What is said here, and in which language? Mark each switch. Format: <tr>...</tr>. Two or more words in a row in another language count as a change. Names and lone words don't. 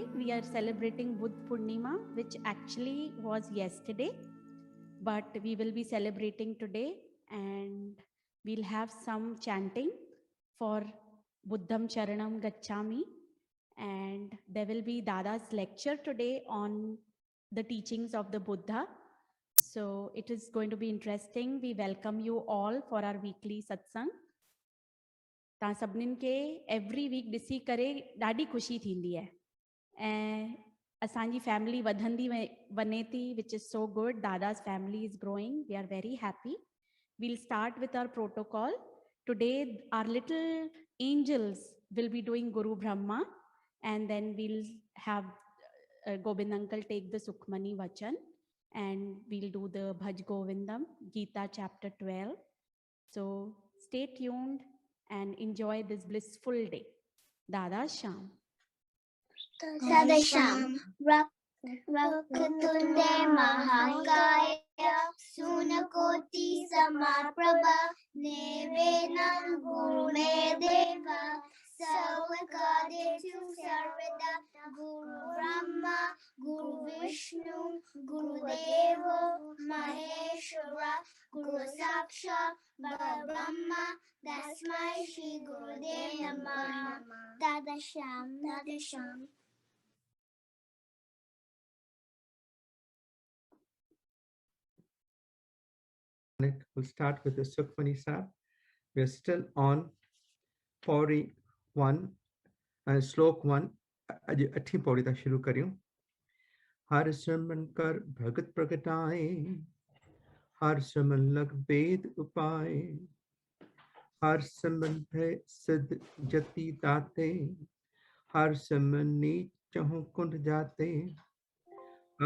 <en>We are celebrating Buddh Purnima, which actually was yesterday, but we will be celebrating today, and we'll have some chanting for</en> <sa>Buddham Charanam Gacchami,</sa> <en>and there will be Dada's lecture today on the teachings of the Buddha. So it is going to be interesting. We welcome you all for our weekly satsang.</en> <sd>तव्हां सभिनीनि खे</sd> <en>every week</en> <sd>ॾिसी करे ॾाढी ख़ुशी थींदी आहे ऐं असांजी फैमिली वधंदी वञे थी,</sd> <en>which is so good. दादा's family is growing. We are very happy. We'll start with our protocol. Today our little angels will be doing Guru Brahma, and then we'll have Gobind uncle take the Sukhmani Vachan, and we'll do the Bhaj Govindam, Gita chapter 12. So stay tuned and enjoy this blissful day. Dada Sham. Dada Sham.</en> <sa>Vakatunde Mahakaya Sunakoti Samaprabha Nevenam Guru Medeva Savakadetu Sarvada Guru Brahma Guru Vishnu Guru Devo Maheshwara Guru Saksha Brahma Tasmai Shri Gurudev Namah.</sa> <en>Dada Sham. Dada Sham. We'll start with the Sukhmani Sahib. We are still on Pauri 1 and Slok 1.</en> <sd>आज 8वीं पौड़ी तक शुरू करियो.</sd> <pa>ਹਰ ਸਿਮਰਨ ਕਰ ਭਗਤ ਪ੍ਰਗਟਾਏ, ਹਰ ਸਿਮਰਨ ਲਗ ਵੇਦ ਉਪਾਏ, ਹਰ ਸਿਮਰਨ ਭਏ ਸਿੱਧ ਜਤੀ ਦਾਤੇ, ਹਰ ਸਿਮਰਨ ਨੀਚ ਚਹੁ ਕੁੰਡ ਜਾਤੇ, ਹਰ</pa>